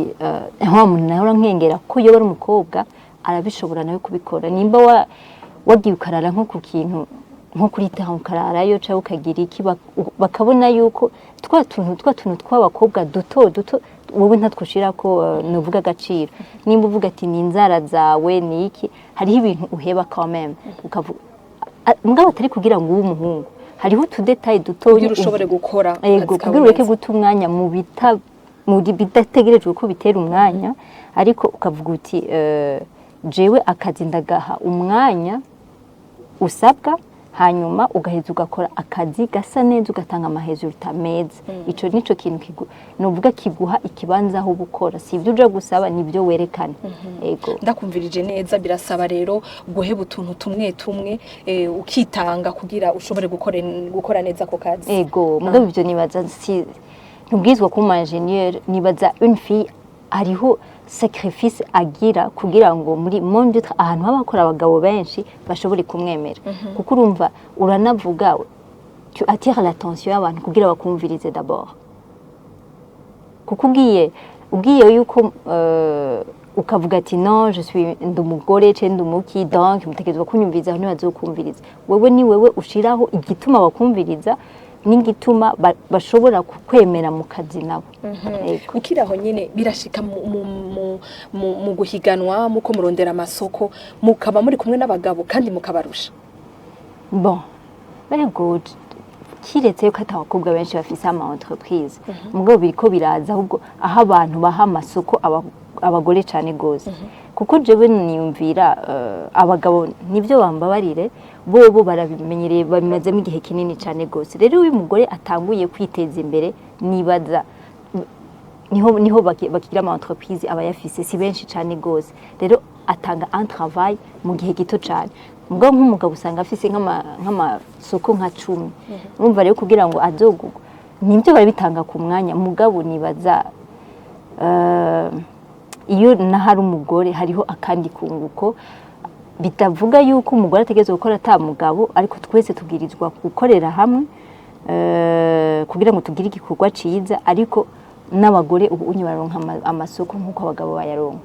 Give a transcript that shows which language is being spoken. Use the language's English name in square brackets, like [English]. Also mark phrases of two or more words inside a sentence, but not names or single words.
[Rundi] wa muntu nawe urankengera ko iyo bari umukobwa arabishobora nawe kubikora nimba wagiye ukarara nko ku kintu nko kuri taho ukararayo cyangwa ukagira iki bakabona yuko twa tuntu tw'abakobwa duto wowe ntatwushira ko nuvuga agaciro nimba uvuga ati ni inzara zawe ni iki hariho ibintu uheba [French] quand même [Rundi] ukavuga mugabo atari kugira ngo ube umuhungu hariho tudetaye duto kugira ushobore gukora yego kugira ureke guta umwanya mu bidategerejwe ko bitera umwanya ariko ukavuga uti jewe akazi ndagaha umwanya usabwa hanyuma ugaheza ugakora akazi gasa neza ugatanga amahezuru tameza ico nico kintu novuga kiguha ikibanza aho gukora si ibyo uje gusaba nibyo werekana yego ndakumvirije neza birasaba rero guheba utuntu tumwe ukitanga kugira ushobore gukora neza ko kazi yego mugabo ibyo nibaza si ntubwizwa ko ingenieur nibaza [French] une fille [Rundi] hariho sacrifice agira kugira ngo muri monde ahantu habakora abagabo benshi bashobore kumwemera kuko urumva uranavuga [French] tu attires l'attention [Rundi] y'abantu kugira bakumvirize d'abord kuko ugiye yuko ukavuga ati [French] non je suis [Rundi] ndi umugore cyangwa ndi umuki donc mutegerezwa kunyumviriza aho ntibazokumviriza wewe ni wewe ushiraho igituma bakumviriza n'igituma bashobora kukwemera mu kazi nabo. ukiraho nyine birashika mu guhiganwa muko murondera amasoko mukaba muri kumwe n'abagabo kandi mukabarusha. Bon [English] very good [Rundi] kiretse yuko atabakobwa benshi bafise ama entreprise mugabo biriko biraza ahubwo aho abantu baha amasoko abagore cyane gose kuko jewe niyumvira abagabo nivyo bambabarire bobo barabimenyereye bamazemo igihe kinini cyane gose rero uyu mugore atanguye kwiteza imbere nibaza niho bakigira ama entreprise abayafise si benshi cyane gose rero atanga [French] un travail [Rundi] mu gihe gito cyane mugabo nk'umugabo usanga afise nk'amasoko nka 10 urumva rero kugira ngo azogugwa nibyo barabitanga ku mwanya mugabo nibaza iyo nahari umugore hariho akandi kunguko bitavuga yuko umugore ategeze gukora ata mugabo ariko twese tubwirizwa gukorera hamwe kugira ngo tugire igikorwa ciza ariko n'abagore ubu baronka amasoko nk'uko abagabo bayaronka.